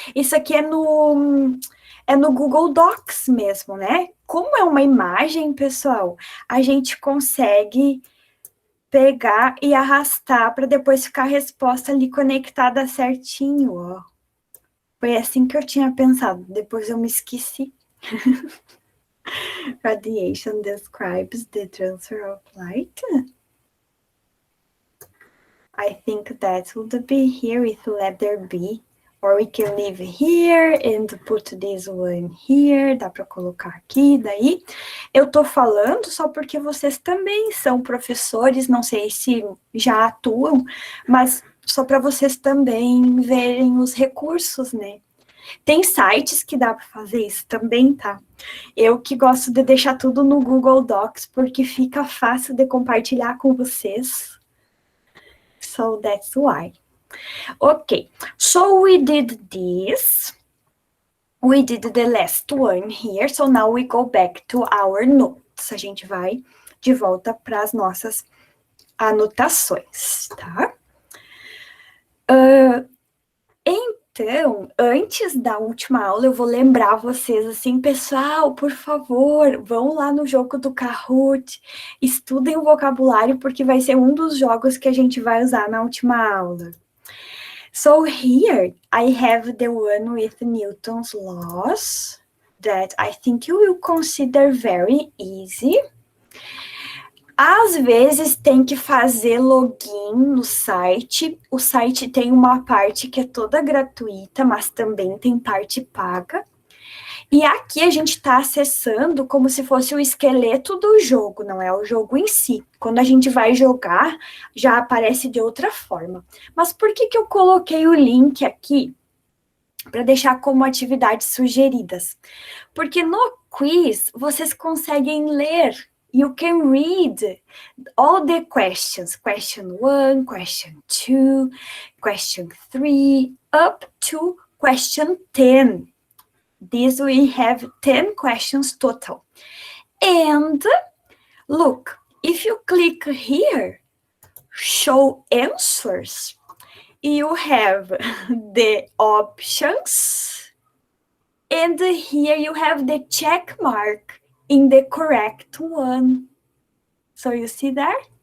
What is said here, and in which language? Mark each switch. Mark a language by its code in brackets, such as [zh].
[pt] Isso aqui é no Google Docs mesmo, né? Como é uma imagem, pessoal, a gente consegue pegar e arrastar para depois ficar a resposta ali conectada certinho, ó. Foi assim que eu tinha pensado, depois eu me esqueci. [en] Radiation describes the transfer of light. I think that would be here with letter B. Or we can leave here and put this one here. [pt] Dá para colocar aqui, daí. Eu tô falando só porque vocês também são professores, não sei se já atuam, mas só para vocês também verem os recursos, né? Tem sites que dá para fazer isso também, tá? Eu que gosto de deixar tudo no Google Docs, porque fica fácil de compartilhar com vocês. [en] So that's why. Okay, so we did this. We did the last one here, so now we go back to our notes. [pt] A gente vai de volta para as nossas anotações, tá? Então, antes da última aula, eu vou lembrar vocês assim, pessoal, por favor, vão lá no jogo do Kahoot, estudem o vocabulário, porque vai ser um dos jogos que a gente vai usar na última aula. [en] So here, I have the one with Newton's laws, that I think you will consider very easy. [pt] Às vezes tem que fazer login no site. O site tem uma parte que é toda gratuita, mas também tem parte paga. E aqui a gente está acessando como se fosse o esqueleto do jogo, não é o jogo em si. Quando a gente vai jogar, já aparece de outra forma. Mas por que eu coloquei o link aqui? Para deixar como atividades sugeridas. Porque no quiz, vocês conseguem ler. [en] You can read all the questions. Question 1, question 2, question 3, up to question 10. This we have 10 questions total. And look, if you click here, show answers, you have the options, and here you have the check mark in the correct one. So you see there?